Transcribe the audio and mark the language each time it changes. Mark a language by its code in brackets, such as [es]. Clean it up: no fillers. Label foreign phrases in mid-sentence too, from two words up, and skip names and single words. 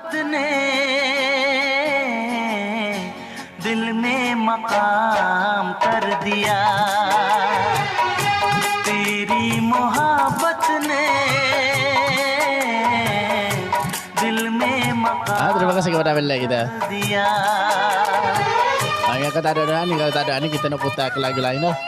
[hi] दिल में मकाम कर दिया तेरी मोहब्बत ने दिल में मकाम [ms] Terima kasih kepada kabel lain kita. [hi] दिया [ms] Kalau tak ada ni, kalau tak ada ni kita nak putar ke lagu lain dah.